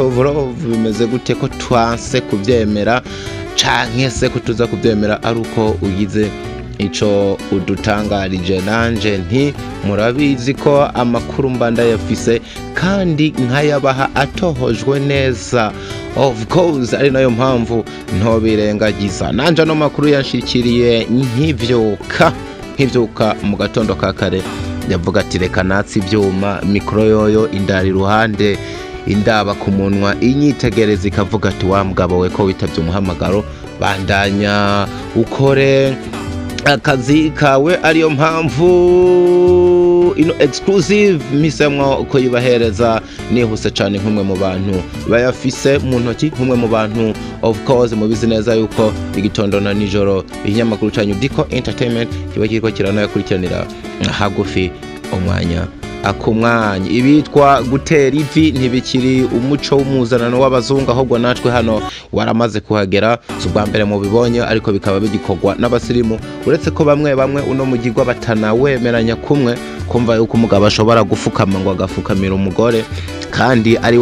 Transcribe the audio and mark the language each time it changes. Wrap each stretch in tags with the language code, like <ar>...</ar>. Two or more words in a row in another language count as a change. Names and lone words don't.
<rn>Volov bimeze gute ko twanse kuvyemera canke se kutuza kuvyemera ari uko ugize ico udutangarije nanje nti murabizi ko amakuru mbanda yafise kandi nkayabaha atohojwe neza</rn> <en>of course</en> <rn>ari nayo mpamvu ntobirengagiza nanje no makuru yanshikiriye nkivyuka mu gatondo ka kare yavuga ati reka natsi ivyuma mikro yoyo indari ruhande indaba ku munwa inyitegereza ikavuga ati wa mugabo we ko witavye umuhamagaro bandanya ukore akazi kawe ariyo mpamvu ino exclusive misemwa uko yibahereza nihuse cyane nk'umwe mu bantu bayafise mu ntoki nk'umwe mu bantu</rn> <en>of course</en> <rn>mu bizineza yuko igitondo na nijoro ikinyamakuru cyanyu Diko Entertainment kiba kiriko kiranakurikirana hagufi umwanya akumwanya ibitwa gutera ivi ntibikiri umuco w'umuzanano w'abazungu ahubwo natwe hano waramaze kuhagera subwa mbere mu bibonye ariko bikaba bigikorwa n'abasirimu uretse ko bamwe uno mugirwa batanawemeranya kumwe kumva yuko umugabo ashobora gufukama ngo agafukamira umugore kandi ari</rn>